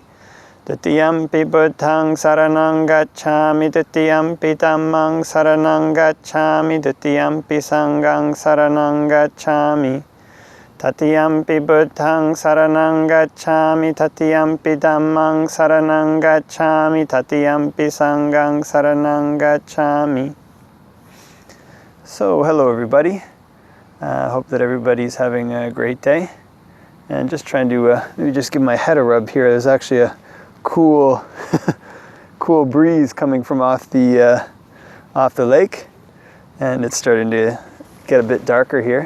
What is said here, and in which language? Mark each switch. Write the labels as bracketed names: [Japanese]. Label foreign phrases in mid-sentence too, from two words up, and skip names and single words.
[Pali] Tatiyampi Buddhaṃ saranang gacchāmi, Tatiyampi Dhammaṃ saranang gacchāmi, Tatiyampi Sanghaṃ saranang gacchāmi. Tatiyampi Buddhaṃ saranang gacchāmi, Tatiyampi Dhammaṃ saranang gacchāmi, Tatiyampi Sanghaṃ saranang gacchāmi. [English] So, hello everybody. Hope that everybody's having a great day. And just trying to maybe just give my head a rub here. There's actually a cool breeze coming from off the lake, and it's starting to get a bit darker here.